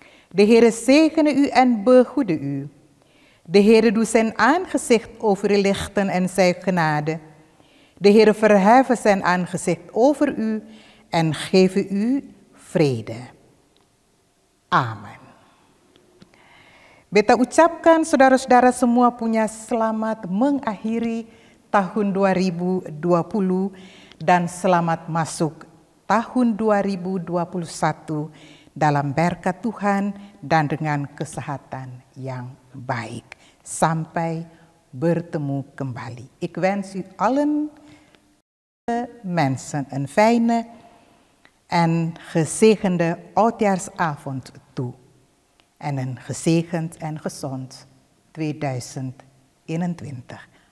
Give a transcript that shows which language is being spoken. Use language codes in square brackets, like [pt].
[nl] De Heere zegene u en behoede u. De Heere doet zijn aangezicht over u lichten en zijn genade. De Heere verheffen zijn aangezicht over u en geven u vrede. Amin. [id] Beta ucapkan saudara-saudara semua punya selamat mengakhiri tahun 2020 dan selamat masuk tahun 2021 dalam berkat Tuhan dan dengan kesehatan yang baik. Sampai bertemu kembali. [nl] Ik wens u allen mensen een fijne en gezegende oudjaarsavond toe. En een gezegend en gezond 2021.